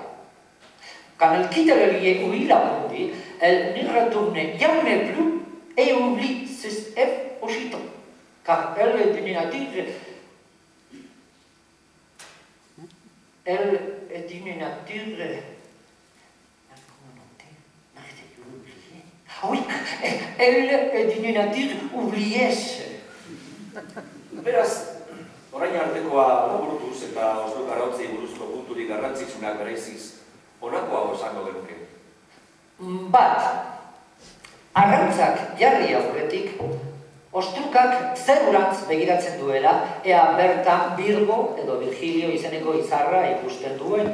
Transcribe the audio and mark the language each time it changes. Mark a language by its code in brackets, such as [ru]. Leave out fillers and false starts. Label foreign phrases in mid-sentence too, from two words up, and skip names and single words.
[fr] Quand elle quitte le lieu où il a pondu, elle n'y retourne jamais plus et oublie ses œufs aussitôt, car elle est d'une nature oui, elle est d'une nature oubliesse. [eu] Beraz, orain artekoa laburtuz eta ostruk arrautzei buruzko punturik garrantzitsunak bereiziz, honako hau esango genuke. Bat, arrautzak jarri aurretik, ostrukak zerurantz begiratzen duela, ea bertan Virgo edo Virgilio izeneko izarra ikusten duen.